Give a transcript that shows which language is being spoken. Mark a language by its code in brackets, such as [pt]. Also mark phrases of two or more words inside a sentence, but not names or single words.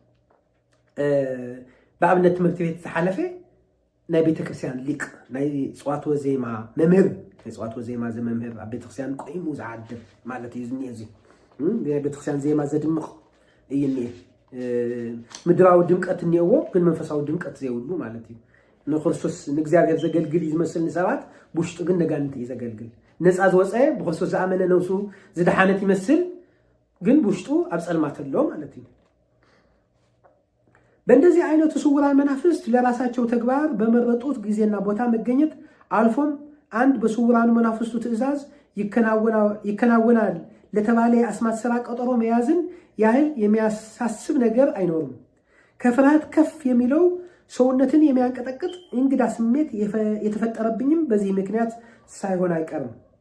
[ti] በኣብነት ትምህርቲ ቤት ዝሓለፈ ናይ ቤተክርስትያን ሊቅ ናይ ፅዋት ወዜማ መምህር ናይ ፅዋት ወዜማ ዘመምህር ኣብ ቤተክርስትያን ቆይሙ ዝዓድር ማለት እዩ ዝኒአ እዚ ናይ ቤተክርስትያን ዜማ ዘድምቕ እዩ እኒአ። ምድራዊ ድምቀት እኒአዎ ግን መንፈሳዊ ድምቀት ዘይብሉ ማለት እዩ። ንክርስቶስ ንእግዚኣብሔር ዘገልግል እዩ ዝመስል ንሰባት ብውሽጡ ግን ነጋንንቲ እዩ ዘገልግል። ነፃ ዝወፀ ብክርስቶስ ዝኣመነ ነብሱ ዝደሓነት ይመስል ግን ብውሽጡ ኣብ ፀልማት ኣሎ ማለት እዩ። [am] በእንደዚህ አይነቱ ስውራን መናፍስት ለራሳቸው ተግባር በመረጡት ጊዜና ቦታ መገኘት አልፎም አንድ በስውራኑ መናፍስቱ ትዕዛዝ ይከናወናል ለተባለ የአስማት ስራ ቀጠሮ መያዝን ያህል የሚያሳስብ ነገር አይኖርም። ከፍርሃት ከፍ የሚለው ሰውነትን የሚያንቀጠቅጥ እንግዳ ስሜት የተፈጠረብኝም በዚህ ምክንያት ሳይሆን አይቀርም።